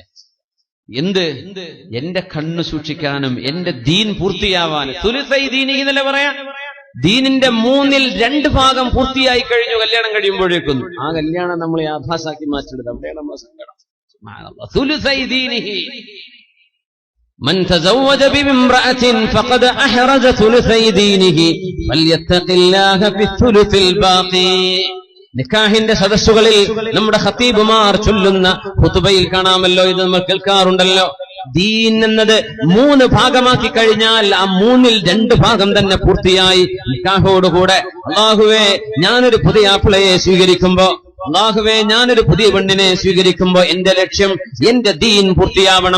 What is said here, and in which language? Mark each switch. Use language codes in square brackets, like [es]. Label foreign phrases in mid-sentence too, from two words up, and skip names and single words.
[ml] എന്ത്? എന്റെ കണ്ണ് സൂക്ഷിക്കാനും എന്റെ ദീൻ പൂർത്തിയാവാനും. [ar] ثلثي دينه [ml] എന്നല്ലേ പറയാ. ദീനിന്റെ 2/3 പൂർത്തിയായി കഴിഞ്ഞു കല്യാണം കഴിയുമ്പോഴേക്കും. ആ കല്യാണം നമ്മൾ യാഥാസാക്കി മാറ്റിയെടുത്ത് അവിടെയാണ് നമ്മളെ സങ്കടം. [ar] ثلثي دينه من تزوج بامرأة فقد أحرز ثلثي دينه فليتق الله في الثلث الباقي. [ml] നിക്കാഹിന്റെ സദസ്സുകളിൽ നമ്മുടെ ഖതീബുമാർ ചൊല്ലുന്ന ഖുതുബയിൽ കാണാമല്ലോ, ഇത് നമ്മൾ കേൾക്കാറുണ്ടല്ലോ. ദീൻ എന്നത് 3 ഭാഗമാക്കി കഴിഞ്ഞാൽ ആ 2/3 തന്നെ പൂർത്തിയായി നിക്കാഹോടുകൂടെ. അല്ലാഹുവേ, ഞാനൊരു പുതിയ ആപ്പിളയെ സ്വീകരിക്കുമ്പോ, അല്ലാഹുവേ, ഞാനൊരു പുതിയ പെണ്ണിനെ സ്വീകരിക്കുമ്പോ എന്റെ ലക്ഷ്യം എന്റെ ദീൻ പൂർത്തിയാവണം.